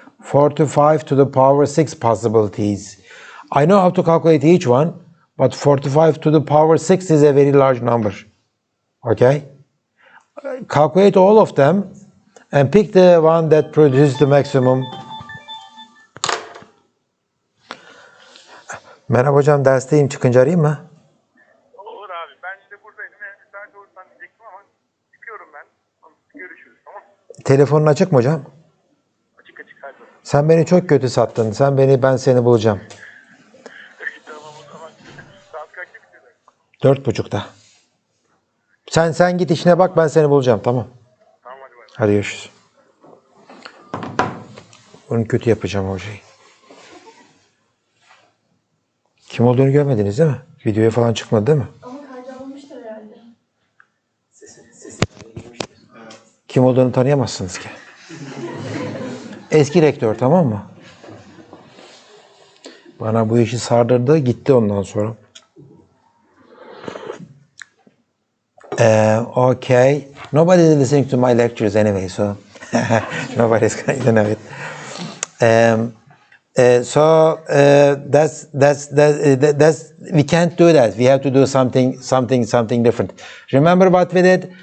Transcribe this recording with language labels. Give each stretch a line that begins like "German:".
English: 45 to the power 6 possibilities. I know how to calculate each one, but 45 to the power 6 is a very large number. Okay? Calculate all of them and pick the one that produces the maximum.
Turkish: Merhaba hocam, dersteyim, çıkınca arayayım mı? Olur abi. Ben de buradaydım. Müsait olursan diyecektim ama çıkıyorum ben. Görüşürüz, tamam. Telefonun açık mı hocam? Açık açık her zaman. Sen beni çok kötü sattın. Ben seni bulacağım. Tamam o zaman. Saat kaçta bitiyor? 4.30'da. Sen git işine bak, ben seni bulacağım, tamam. Tamam hadi bay. Hadi görüşürüz. Bunu kötü yapacağım hocayı. Kim olduğunu görmediniz değil mi? Videoya falan çıkmadı değil mi? Ama kayda alınmıştır herhalde. Sesi girmiştir. Kim olduğunu tanıyamazsınız ki. Eski rektör, tamam mı? Bana bu işi sardırdı, gitti ondan sonra.
English: Okay. Nobody is listening to my lectures anyway, so nobody's going to know it. That's we can't do that. We have to do something different. Remember what we did?